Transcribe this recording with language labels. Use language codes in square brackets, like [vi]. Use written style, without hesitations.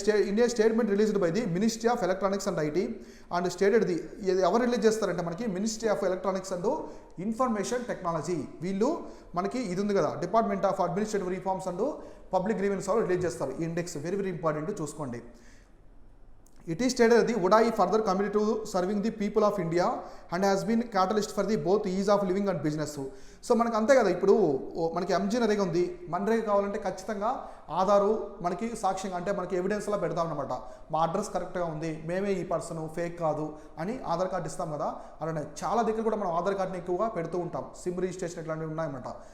[en] India statement released by the ministry of electronics and IT and stated the. [te] ఎవరు release చేస్తారంటే మనకి ministry of electronics and information technology. వీళ్ళు మనకి ఇది ఉంది కదా, department of administrative reforms and public grievance వాళ్ళు రిలీజ్ చేస్తారు ఈ ఇండెక్స్. వెరీ వెరీ ఇంపార్టెంట్, చూసుకోండి. [en] It is stated that the UDAI further committed to serving the people of India and has been catalyst for the both ease of living and business. [te] So మనకు అంతే కదా, ఇప్పుడు మనకి MG NREGA ఉంది, మన్రేగా కావాలంటే ఖచ్చితంగా ఆధారు మనకి సాక్ష్యంగా అంటే మనకి ఎవిడెన్స్లా పెడతాం అనమాట. మా అడ్రస్ కరెక్ట్గా ఉంది, మేమే ఈ పర్సన్, ఫేక్ కాదు అని ఆధార్ కార్డు ఇస్తాం కదా. అలానే చాలా దగ్గర కూడా మనం ఆధార్ కార్డుని ఎక్కువగా పెడుతూ ఉంటాం. సిమ్ రిజిస్ట్రేషన్ ఇట్లాంటివి ఉన్నాయన్నమాట.